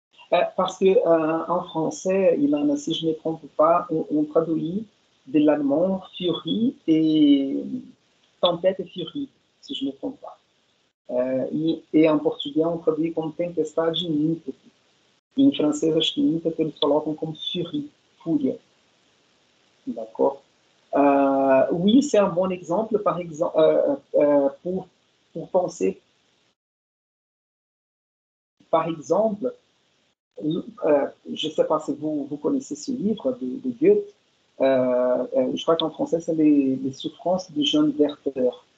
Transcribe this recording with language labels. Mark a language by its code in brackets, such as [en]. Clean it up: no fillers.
[fr] Parce que en français, Ilana, si je ne me trompe pas, on traduit de l'allemand Furie et Tempête et Furie, si je ne me trompe pas. Et en português, on traduit comme [pt] Tempestade de ímpeto. E em francês, acho que ímpeto eles colocam como Furie, Fúria. [fr] D'accord? Oui, c'est un bon exemple, par exemple, pour penser, par exemple, je ne sais pas si vous connaissez ce livre de Goethe. Je crois qu'en français, c'est les souffrances de Jean Werther.